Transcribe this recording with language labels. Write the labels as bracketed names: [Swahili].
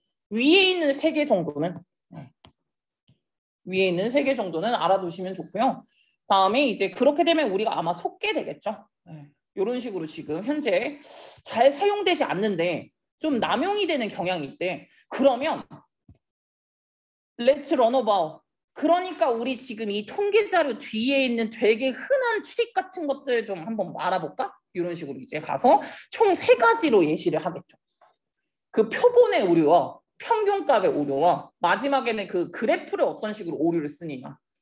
[Korean] 위에 있는 3개 정도는 위에 있는 3개 정도는 알아두시면 좋고요. 다음에 이제 그렇게 되면 우리가 아마 속게 되겠죠. 이런 식으로 지금 현재 잘 사용되지 않는데 좀 남용이 되는 경향이 있대. [English] 그러면 Let's run about. [Korean] 그러니까 우리 지금 이 통계 자료 뒤에 있는 되게 흔한 트릭 같은 것들 좀 한번 알아볼까? 이런 식으로 이제 가서 총 3가지로 예시를 하겠죠. 그 표본의 오류와 평균값의 오류와 마지막에는 그 그래프를 어떤 식으로 오류를 쓰느냐.